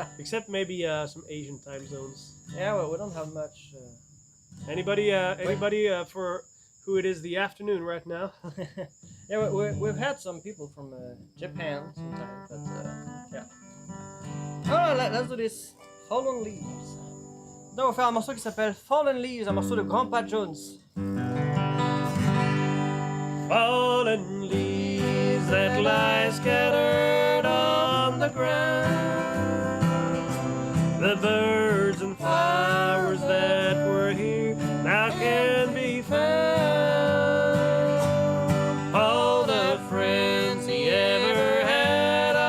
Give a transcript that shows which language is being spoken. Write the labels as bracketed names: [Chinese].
[English] except maybe some Asian time zones. Yeah, well, we don't have much. Anybody for who it is the afternoon right now? Yeah, we've had some people from Japan sometimes, but yeah. Alright, let's do this. Fallen Leaves. [French] Donc on va faire un morceau qui s'appelle Fallen Leaves, un morceau de Grandpa Jones. [English] Fallen leaves that lie scattered on the ground. The birds and flowers that were here now can be found. All the friends he ever had